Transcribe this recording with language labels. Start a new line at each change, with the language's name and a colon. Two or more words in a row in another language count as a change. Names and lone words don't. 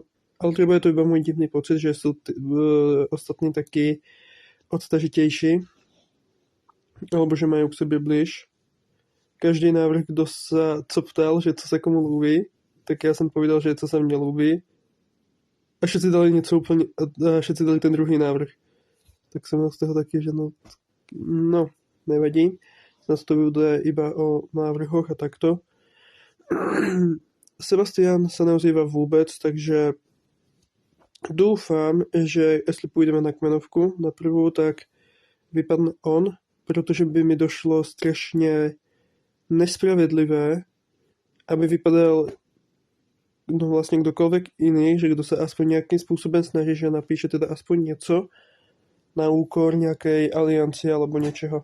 Slovak: Ale třeba je to iba môj divný pocit, že sú ostatní taky odstažitejší, alebo že majú k sebe blíž. Každý návrh, kdo sa co ptal, že co sa komu ľúbi, tak ja som povedal, že co sa mne ľúbi. A všetci dali
Czech: něco úplně,
Slovak: a všetci dali ten druhý návrh.
Czech: Tak jsem měl z toho taky, že no, nevadí.
Slovak: Zase to bude iba o návrhoch a takto.
Czech: Sebastian
Slovak: sa neozýva
Czech: vůbec, takže doufám, že jestli půjdeme na kmenovku na prvou, tak vypadne on, protože by mi došlo strašně nespravedlivé, aby vypadal vlastně kdokoliv jiný, že kdo se aspoň nějakým způsobem snaží, že napíše teda aspoň něco na úkor nějakej alianci alebo něčeho.